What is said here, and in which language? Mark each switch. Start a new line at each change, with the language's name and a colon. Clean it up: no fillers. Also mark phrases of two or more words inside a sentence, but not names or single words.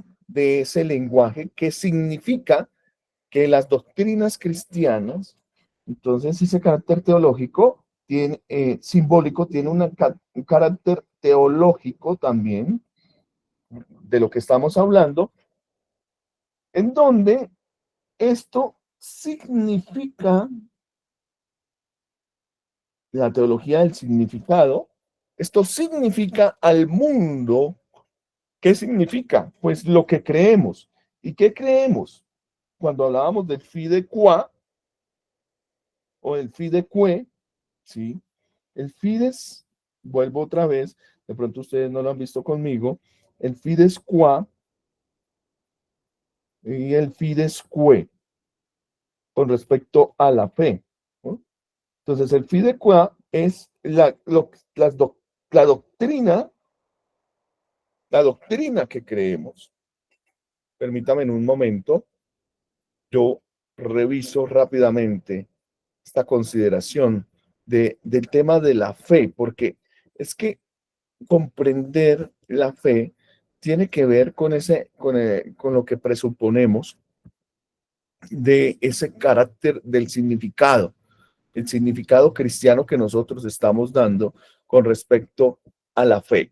Spanish: de ese lenguaje que significa que las doctrinas cristianas, entonces ese carácter teológico simbólico tiene un carácter teológico también de lo que estamos hablando, en donde esto significa la teología del significado. Esto significa al mundo. ¿Qué significa? Pues lo que creemos. ¿Y qué creemos? Cuando hablábamos del
Latin: fide qua
Spanish: o el
Latin: fide que,
Spanish: ¿sí? El fides, vuelvo otra vez, de pronto ustedes no lo han visto conmigo, el
Latin: fides qua
Spanish: y el
Latin: fides que
Spanish: con respecto a la fe, ¿no? Entonces, el
Latin: fide qua
Spanish: es la doctrina, la doctrina que creemos. Permítame en un momento, yo reviso rápidamente esta consideración del tema de la fe, porque es que comprender la fe tiene que ver con lo que presuponemos de ese carácter del significado, el significado cristiano que nosotros estamos dando con respecto a la fe.